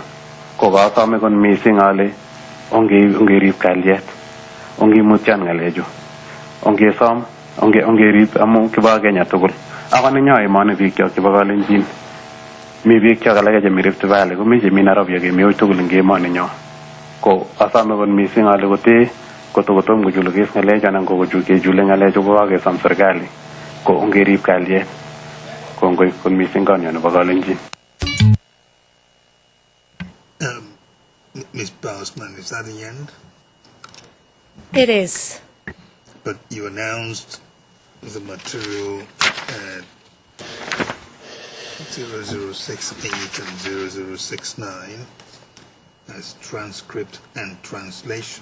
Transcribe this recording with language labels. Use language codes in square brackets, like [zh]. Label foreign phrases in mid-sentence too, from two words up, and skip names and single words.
[kln] Kokasome kot missing ale ongerib kalyet, ongimutyan ngalechu, ongesom ongerib amu kiba Kenya tugul ako nenyo emoni biik chok chebo Kalenjin mi biik chok alak chemi Rift Valley komi chemi Nairobi ak kemi tugul eng emoni nyo ko asome kot mising ale kote kotom kochulukis ng'alechu anan ko kechule ng'alechu ko kakesom serikali ko ongerib kalyet kongoi kot mising konyo nebo Kalenjin. [en] Ms. Bousman, is that the end? It is. But you announced the material at 0068 and 0069 as transcript and translation.